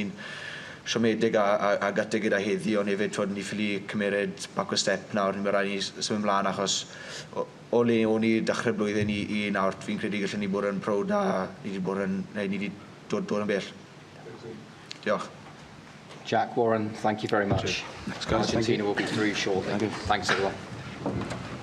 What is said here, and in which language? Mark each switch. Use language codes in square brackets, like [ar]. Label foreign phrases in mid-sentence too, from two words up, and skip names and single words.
[cy] Obviously ni'n siomedig a gati gyda heddi, ond hefyd twyd ni ffili cymeryd [en] backward step [cy] nawr, ni'n rhaid ni symud ymlaen achos o le o'n i dechrau blwyddyn i nawr, fi'n credu gallwn ni bod yn prowd a ni wedi dod yn bell. Diolch. [en] Jac, Warren, thank you very much. Thanks, guys. Argentina will be through shortly. Thanks, everyone.